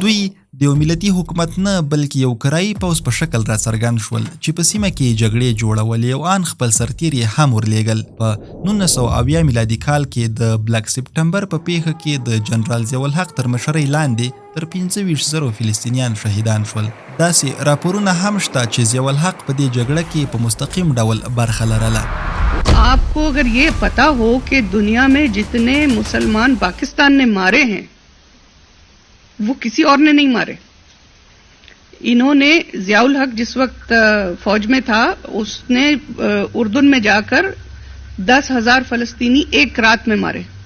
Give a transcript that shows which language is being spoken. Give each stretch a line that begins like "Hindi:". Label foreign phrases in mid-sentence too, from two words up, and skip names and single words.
Pashto: دوی د یو ملتي حکومت نه بلکې یو کرایي پوځ په شکل راڅرګند شول چې په سیمه کې جګړې جوړولې او ان خپل سرتیر یې هم ورلیږل. په 1970 میلادي کال کې د بلک سپټمبر په پیښه کې د جنرال ضیاءالحق تر مشرۍ لاندې تر 25,000 فلسطینیان شهیدان شول. داسې راپورونه هم شته چې ضیاءالحق په دې جګړه کې په مستقیم ډول برخه لرله.
Urdu: آپکو اگر یہ پتہ ہو کہ دنیا میں جتنے مسلمان پاکستان نے مارے ہیں وہ کسی اور نے نہیں مارے. انہوں نے ضیاءالحق جس وقت فوج میں تھا اسنے اردن میں جاکر 10,000 فلسطینی ایک رات میں مارے.